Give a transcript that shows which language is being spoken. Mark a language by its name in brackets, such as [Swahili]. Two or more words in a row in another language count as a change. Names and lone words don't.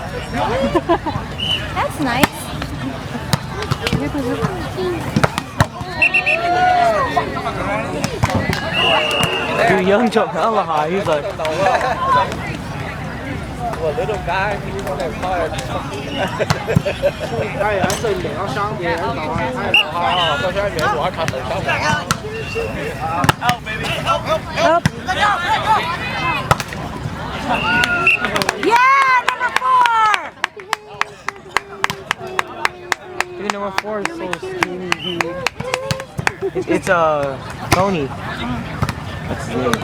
[English] That's nice. Dude, Young Chuck hella high. He's like, Well, little guy, he's on that car. [Cantonese] 係喺對面嗰雙嘢喺度啊！到時喺我卡頭收埋。 [English] Yeah, number 4. dude, number 4 is so skinny, dude. It's Tony. That's his name.